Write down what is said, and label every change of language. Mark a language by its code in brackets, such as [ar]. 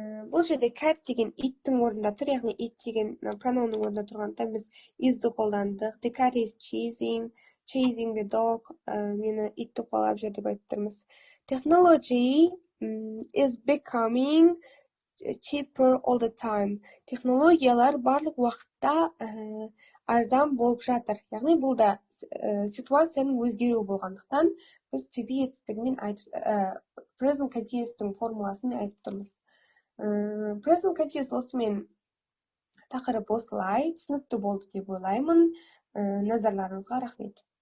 [kk] Бұл жерде cat деген иттің орнында тұр, яғни ит деген проноунның орнында тұрғандықтан біз is'ді қолдандық. [en] The cat is chasing the dog. [kk] Мені итті қуалап жүр деп айтып тұрмыз. [en] Technology is becoming cheaper all the time. [kk] Технологиялар барлық уақытта арзан болып жатыр. Яғни бұл да ситуацияның өзгеруі болғандықтан біз to be етістігімен present continuous'тың формуласымен айтып тұрмыз. Present continuous осымен тақырып осылай түсінікті болды деп ойлаймын. Назарларыңызға рахмет.